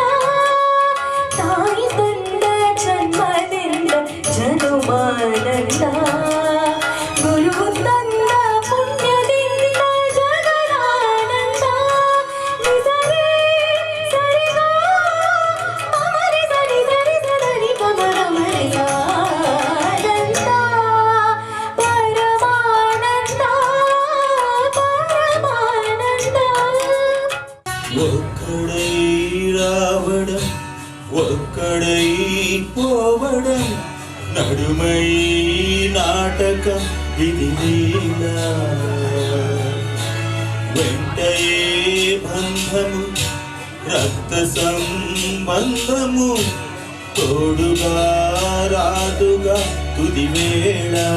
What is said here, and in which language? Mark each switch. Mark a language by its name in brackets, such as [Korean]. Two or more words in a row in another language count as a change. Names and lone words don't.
[Kannada] ತಾಯಿ ತಂದ ಜನ್ಮದಿಂದ ಜನುಮಾನಂದ ಗುರು ತಂದ ಪುಣ್ಯದಿಂದ ಜಗದಾನಂದ ನಿಸರೆ ಸರಿಗ ಮಮರಿ ಸರಿ ಸರಿ ಸರಿ ಪಮರ ಮರಿಗ ಆನಂದ ಪರಮಾನಂದ ಪರಮಾನಂದ [Telugu] ఒక్కడై రావడం ఒక్కడై పోవడం నడుమై నాటకం ఇది లీలా వెంటయే బంధము రక్త సంబంధము తోడుగా రాదుగా తుది వేళ